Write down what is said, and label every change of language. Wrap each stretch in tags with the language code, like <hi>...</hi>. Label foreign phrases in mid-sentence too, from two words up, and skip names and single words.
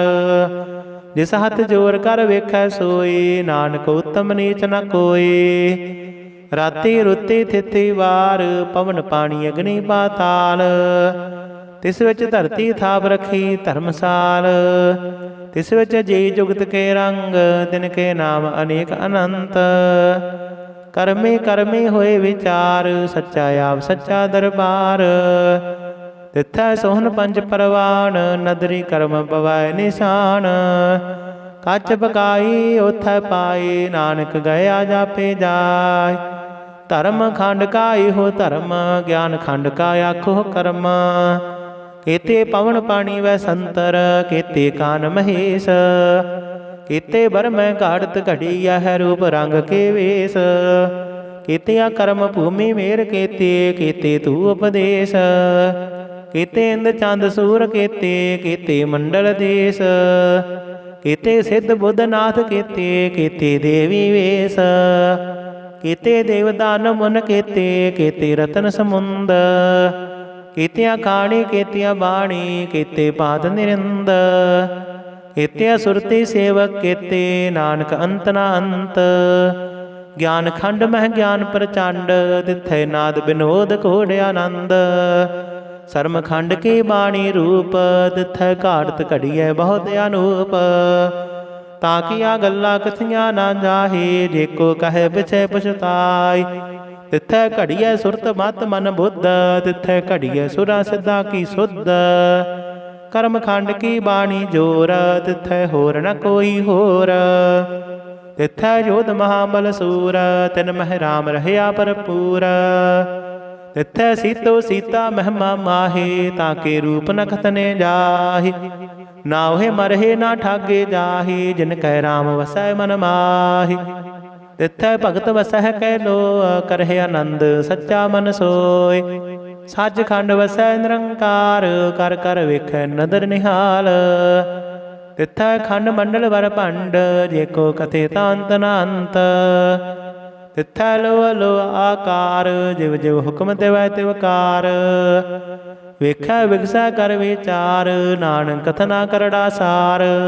<pa>ਜਿਸ ਹੱਥ ਜੋਰ ਕਰ ਵੇਖੈ ਸੋਈ, ਨਾਨਕ ਉਤਮ ਨੀਚ ਨ ਕੋਇ। ਰਾਤੀ ਰੁੱਤੀ ਥਿਤੀ ਵਾਰ, ਪਵਨ ਪਾਣੀ ਅਗਨੀ ਪਾਤਾਲ। ਤਿਸ ਵਿੱਚ ਧਰਤੀ ਥਾਪ ਰਖੀ ਧਰਮਸਾਲ। ਤਿਸ ਵਿਚ ਜੀ ਜੁਗਤ ਕੇ ਰੰਗ, ਤਿਨਕੇ ਨਾਮ ਅਨੇਕ ਅਨੰਤ। ਕਰਮੇ ਕਰਮੇ ਹੋਏ ਵਿਚਾਰ, ਸੱਚਾ ਆਪ ਸੱਚਾ ਦਰਬਾਰ। ਤਿਥੈ ਸੋਹਨ ਪੰਚ ਪਰਵਾਨ, ਨਦਰੀ ਕਰਮ ਪਵੈ ਨਿਸ਼ਾਨ। ਕਚ ਪਕਾਈ ਉਥੈ ਪਾਏ, ਨਾਨਕ ਗਇਆ ਜਾਪੇ ਜਾਇ। ਧਰਮ ਖੰਡ ਕਾ ਇਹੋ ਧਰਮ, ਗਿਆਨ ਖੰਡ ਕਾ ਆਖੋ ਕਰਮ। ਕੇਤੇ ਪਵਨ ਪਾਨੀ ਵੈ ਸੰਤਰ, ਕੇਤੇ ਕਾਨ ਮਹੇਸ਼। ਕੇਤੇ ਬਰ ਮੈਂ ਘਾੜਤ ਘੜੀ, ਯਹ ਰੂਪ ਰੰਗ ਕੇ ਵੇਸ਼। ਕੇਤੀਆ ਕਰਮ ਭੂਮਿ ਮੇਰ ਕੇਤੇ, ਕੇਤੇ ਤੂ ਉਪਦੇਸ਼। ਕੇਤੇ ਇੰਦ ਚੰਦ ਸੂਰ ਕੇਤੇ, ਕੇਤੇ ਮੰਡਲ ਦੇਸ਼। ਕੇਤੇ ਸਿੱਧ ਬੁੱਧ ਨਾਥ ਕੇਤੇ, ਕੇਤੇ ਦੇਵੀ ਵੇਸ਼। ਕੇਤੇ ਦੇਵਦਾਨ ਮੁਨ ਕੇਤੇ, ਕੇਤੇ ਰਤਨ ਸਮੁੰਦ। ਕੇਤੀਆ ਖਾਣੀ ਕੇਤੀਆ ਬਾਣੀ, ਕੇਤੇ ਪਾਦ ਨਿਰਿੰਦ। ਕੇਤੀਆ ਸੁਰਤੀ ਸੇਵਕ ਕੇਤੇ, ਨਾਨਕ ਅੰਤ ਨਾ ਅੰਤ। ਗਿਆਨ ਖੰਡ ਮਹ ਗਿਆਨ ਪ੍ਰਚੰਡ, ਤਿਥੈ ਨਾਦ ਵਿਨੋਦ ਘੋੜ ਆਨੰਦ। ਸਰਮ ਖੰਡ ਕੀ ਬਾਣੀ ਰੂਪ, ਤਿਥੈ ਘਾੜਤ ਘੜੀਐ ਬਹੁਤ ਅਨੂਪ। ਤਾਕੀਆ ਗੱਲਾ ਕਥੀਆਂ ਨਾ ਜਾਹੇ, ਜੇਕੋ ਕਹੇ ਪਿਛੇ ਪਛਤਾਈ। ਤਿਥੈ ਘੜੀਐ ਸੁਰਤ ਮਤ ਮਨ ਬੁੱਧ, ਤਿਥੈ ਘੜੀਐ ਸੁਰਾ ਸਿੱਧਾ ਕੀ ਸੁਧ। ਕਰਮ ਖੰਡ ਕੀ ਬਾਣੀ ਜੋਰ, ਤਿਥੈ ਹੋਰ ਨ ਕੋਈ ਹੋਰ। ਤਿਥੈ ਜੋਧ ਮਹਾਬਲ ਸੂਰ, ਤਿਨ ਮਹ ਰਾਮ ਰਹਿਆ ਭਰਪੂਰ। ਤਿਥੈ ਸੀਤੋ ਸੀਤਾ ਮਹਿਮਾ ਮਾਹੇ, ਤਾਕੇ ਰੂਪ ਨ ਖਤਨੇ ਜਾਹਿ। ਨਾਹੇ ਮਰਹੇ ਨਾ ਠਾਗੇ ਜਾਹਿ, ਜਿਨ ਕੈ ਰਾਮ ਵਸੈ ਮਨ ਮਾਹਿ। ਤਿਥੈ ਭਗਤ ਵਸਹ ਕੈ ਲੋ, ਕਰਹੇ ਆਨੰਦ ਸੱਚਾ ਮਨ ਸੋਯ। ਸਚ ਖੰਡ ਵਸੈ ਨਿਰੰਕਾਰ, ਕਰ ਕਰ ਵੇਖੈ ਨਦਰ ਨਿਹਾਲ। ਤਿਥੈ ਖੰਡ ਮੰਡਲ ਵਰ ਭੰਡ, ਜੇਕੋ ਕਥੇ ਤਾਂਤ ਨ ਅੰਤ। ਤਿਥੈ ਲੋ ਲੋ ਆਕਾਰ, ਜਿਵ ਜਿਵ ਹੁਕਮ ਤਿਵੈ ਤਿਵਕਾਰ। ਵੇਖੈ ਵਿਗਸੈ ਕਰ ਵਿਚਾਰ, ਨਾਨਕ ਕਥਨਾ ਕਰੜਾ ਸਾਰ।</pa>